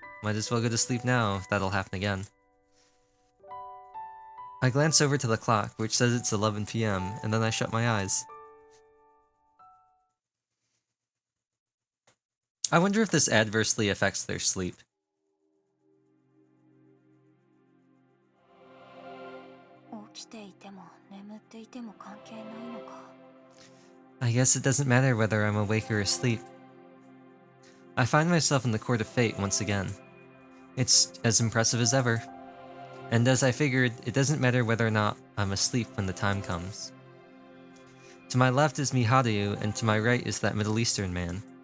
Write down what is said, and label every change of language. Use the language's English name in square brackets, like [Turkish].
[English] Might as well go to sleep now if that'll happen again. I glance over to the clock, which says it's 11 PM, and then I shut my eyes. I wonder if this adversely affects their sleep. [Japanese] 起きていても眠っていても関係ないのか。 [English] I guess it doesn't matter whether I'm awake or asleep. I find myself in the court of fate once again. It's as impressive as ever. And as I figured, it doesn't matter whether or not I'm asleep when the time comes. To my left is Miharu, and to my right is that Middle Eastern man.